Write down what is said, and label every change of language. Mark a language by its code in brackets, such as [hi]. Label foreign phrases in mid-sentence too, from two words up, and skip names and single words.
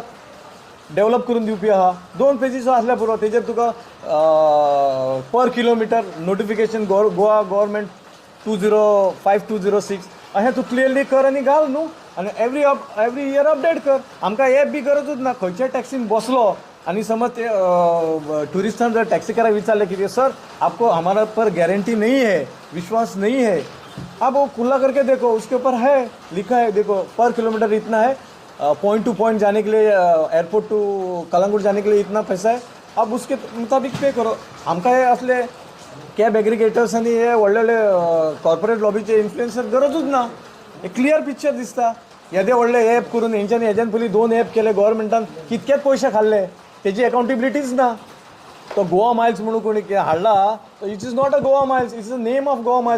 [kok] डेवलप करून दिवपी आहा 2 पेजीचो आसल्यार पुरो, तेजेर तुका [en] per kilometer notification Goa government [kok] 205206 अशें तूं क्लियरली कर आनी घाल न्हू. आनी [en] every year update [kok] कर. आमकां एप बी गरजूच ना. खंयच्या टॅक्सीन बसलो आनी समज ते टुरिस्टान जर टॅक्सीकाराक विचारलें की [hi] सर आपको हमारा पर गारंटी नहीं है, विश्वास नहीं है, आप वो खुला करके देखो उसके ऊपर है लिखा है, देखो [en] per kilometer [hi] इतना है, [en] point to point [hi] जाने के लिए [en] airport to Calangute [hi] जाने के लिए इतना पैसा है, आप उसके मुताबिक पे करो. [kok] आमकां हे असले [en] cab aggregators [kok] आनी हे व्हडले व्हडले कॉर्पोरेट लॉबीचे इन्फ्लुएन्सर गरजूच ना. एक [en] clear picture [kok] दिसता. येदे व्हडले एप करून हेज्यान पयलीं 2 एप केले गव्हर्मेंटान, कितकेच पयशे खाल्ले, तेजी अकाउंटेबिलिटीच ना. तो गोवा मायल्स म्हणून कोणी हाडला, [en] it is not a Goa Miles, it's the name of Goa Miles.